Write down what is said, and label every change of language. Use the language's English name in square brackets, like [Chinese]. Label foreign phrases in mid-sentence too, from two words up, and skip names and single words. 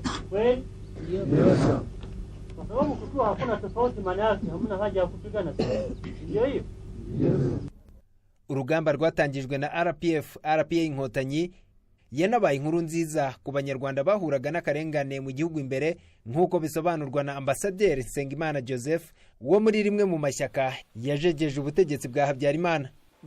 [Swahili] Kweli? Ndio. Kwa sababu kukiwa hakuna tofauti, maana yake hamna haja ya kupigana. Ndio hiyo. [Kinyarwanda] Urugamba rwatangijwe na RPA inkotanyi yanabaye inkuru nziza ku banyarwanda bahuraga n'akarengane mu gihugu imbere, nk'uko bisobanurwa na Ambasaderi Nsengimana Joseph wo muri rimwe mu mashyaka yajegeje ubutegetsi bwa Habyarimana.